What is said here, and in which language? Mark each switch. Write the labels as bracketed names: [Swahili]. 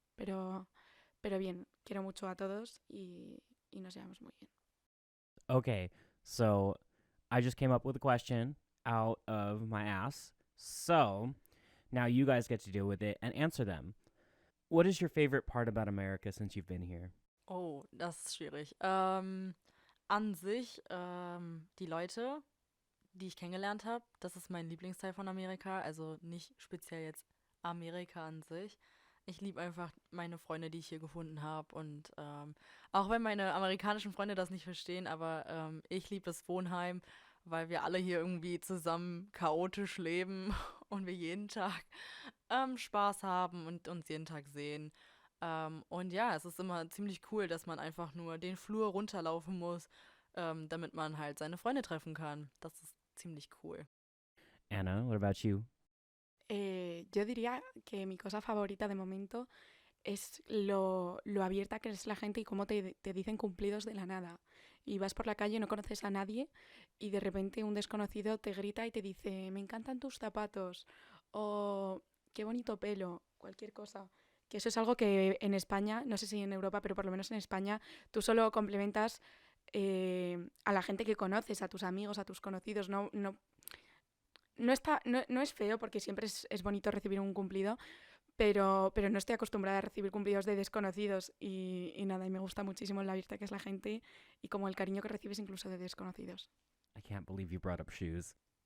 [Spanish] Pero bien, quiero mucho a todos y nos llevamos muy bien. [English] Okay, so I just came up with a question out of my ass. So now you guys get to deal with it and answer them. What is your favorite part about America since you've been here? [German] Oh, das ist schwierig. An sich, die Leute, die ich kennengelernt habe, das ist mein Lieblingsteil von Amerika. Also nicht speziell jetzt Amerika an sich. Ich liebe einfach meine Freunde, die ich hier gefunden habe. Und auch wenn meine amerikanischen Freunde das nicht verstehen, aber ich liebe das Wohnheim, weil wir alle hier irgendwie zusammen chaotisch leben und wir jeden Tag Spaß haben und uns jeden Tag sehen. Und ja, es ist immer ziemlich cool, dass man einfach nur den Flur runterlaufen muss, damit man halt seine Freunde treffen kann. Das ist ziemlich cool. [English] Anna, what about you? [Spanish] Yo diría que mi cosa favorita de momento es lo abierta que es la gente y cómo te dicen cumplidos de la nada. Y vas por la calle, no conoces a nadie y de repente un desconocido te grita y te dice, me encantan tus zapatos o qué bonito pelo, cualquier cosa. Que eso es algo que en España, no sé si en Europa, pero por lo menos en España, tú solo complementas a la gente que conoces, a tus amigos, a tus conocidos. No es feo porque siempre es bonito recibir un cumplido, pero no estoy acostumbrada a recibir cumplidos de desconocidos y nada, y me gusta muchísimo la abierta que es la gente y como el cariño que recibes incluso de desconocidos. [English] I can't believe you brought up shoes.